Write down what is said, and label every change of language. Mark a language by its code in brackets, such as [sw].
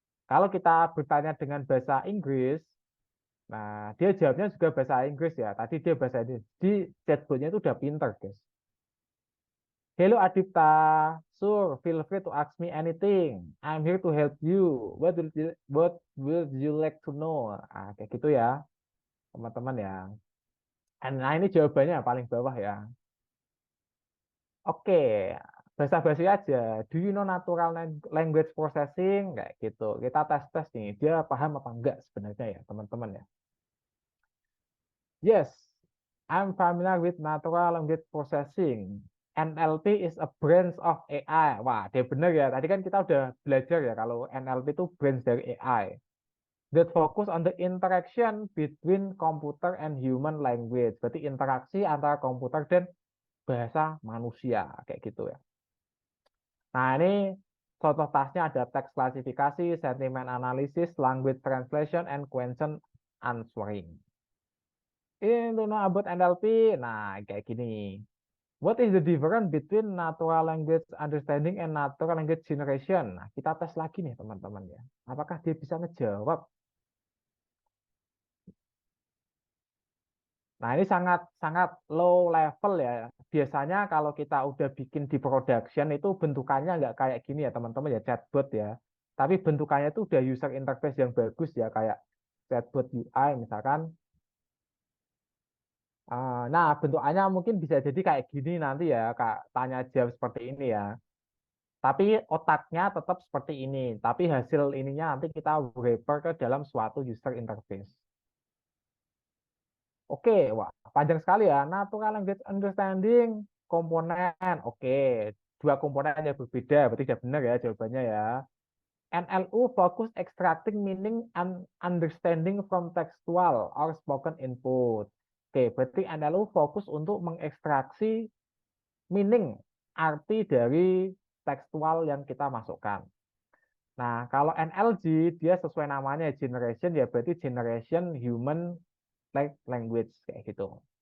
[id] Kalau kita bertanya dengan bahasa Inggris, nah dia jawabnya juga bahasa Inggris ya. Tadi dia bahasa Inggris. Di chatbotnya itu udah pinter, guys. [en] Hello Adipta, sure, feel free to ask me anything. I'm here to help you. What would you like to know? [id] Ah, kayak gitu ya, teman-teman ya. Nah, ini jawabannya paling bawah ya. Oke, basa-basi aja. [en] Do you know natural language processing? [id] Kayak gitu. Kita tes-tes nih, dia paham apa enggak sebenarnya ya, teman-teman ya. [en] Yes, I'm familiar with natural language processing. NLP is a branch of AI. [id] Wah, dia benar ya. Tadi kan kita udah belajar ya kalau NLP itu branch dari AI. [en] That focus on the interaction between computer and human language. [id] Berarti interaksi antara komputer dan bahasa manusia. Kayak gitu ya. Nah, ini contoh tasnya ada teks klasifikasi, sentiment analysis, language translation, and question answering. Ini to know about NLP. Nah, kayak gini. [en] What is the difference between natural language understanding and natural language generation? [id] Nah, kita tes lagi nih teman-teman ya. Apakah dia bisa ngejawab? Nah, ini sangat sangat low level ya. Biasanya kalau kita udah bikin di production itu bentukannya nggak kayak gini ya teman-teman ya, chatbot ya. Tapi bentukannya itu udah user interface yang bagus ya, kayak chatbot UI misalkan. Nah, bentukannya mungkin bisa jadi kayak gini nanti ya, Kak, tanya jawab seperti ini ya. Tapi otaknya tetap seperti ini. Tapi hasil ininya nanti kita refer ke dalam suatu user interface. Oke, wah panjang sekali ya. Natural language understanding komponen. Oke, 2 komponen yang berbeda. Berarti sudah benar ya jawabannya ya. [en] NLU fokus extracting meaning and understanding from textual or spoken input. [id] Oke, berarti NLU fokus untuk mengekstraksi meaning, arti dari tekstual yang kita masukkan. Nah, kalau NLG dia sesuai namanya generation ya berarti generation human language kayak gitu.